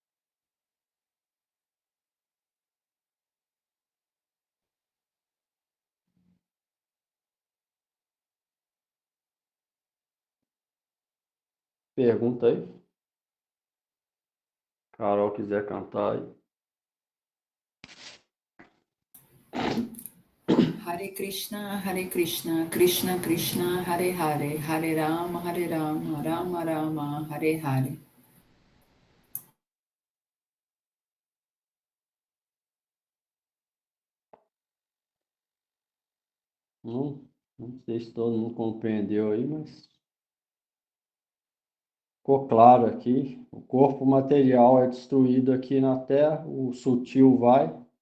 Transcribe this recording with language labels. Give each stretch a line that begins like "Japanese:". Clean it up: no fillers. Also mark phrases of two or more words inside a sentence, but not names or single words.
Portuguese: Pergunta aí. Carol quiser cantar aí.
Sanskrit: Hare Krishna, Krishna Krishna, Hare Hare, Hare Rama, Rama Rama, Hare Hare.
Portuguese: Não Não sei se todo mundo compreendeu aí, mas ficou claro aqui. O corpo material é destruído aqui na Terra, o sutil vai.